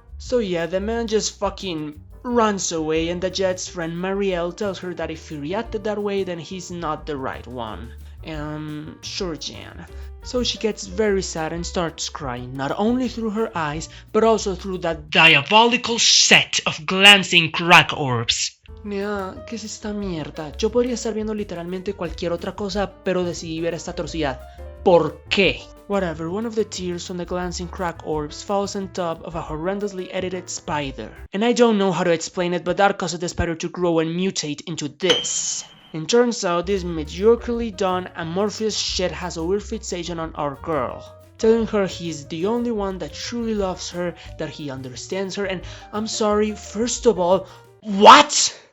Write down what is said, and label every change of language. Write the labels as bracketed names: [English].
[English] So yeah, the man just fucking runs away, and Dajette's friend Marielle tells her that if he reacted that way, then he's not the right one. Sure, Jan. So she gets very sad and starts crying, not only through her eyes, but also through that diabolical set of glancing crack orbs. [Spanish] Mira, ¿qué es esta mierda? Yo podría estar viendo literalmente cualquier otra cosa, pero decidí ver esta atrocidad. ¿Por qué? [English] Whatever, one of the tears from the glancing crack orbs falls on top of a horrendously edited spider. And I don't know how to explain it, but that caused the spider to grow and mutate into this. And turns out this mediocrely done amorphous shit has a weird fixation on our girl, telling her he's the only one that truly loves her, that he understands her, and I'm sorry, first of all, what?